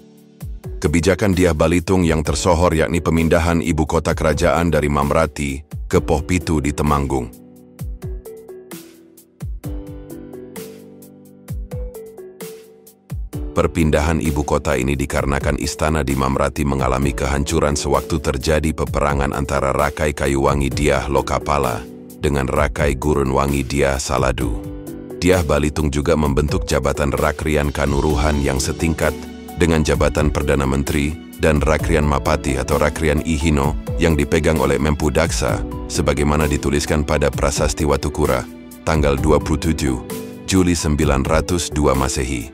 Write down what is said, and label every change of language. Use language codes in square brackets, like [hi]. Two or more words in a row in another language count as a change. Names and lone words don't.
[id] Kebijakan Dyah Balitung yang tersohor yakni pemindahan ibu kota kerajaan dari Mamrati ke Pohpitu di Temanggung. Perpindahan ibu kota ini dikarenakan istana di Mamrati mengalami kehancuran sewaktu terjadi peperangan antara Rakai Kayuwangi Dyah Lokapala dengan Rakai Gurun Wangi Dyah Saladu. Dyah Balitung juga membentuk jabatan Rakrian Kanuruhan yang setingkat dengan jabatan Perdana Menteri dan Rakrian Mapati atau Rakrian Ihino yang dipegang oleh Mempu Daksa sebagaimana dituliskan pada Prasasti Watukura tanggal 27 Juli 902 Masehi.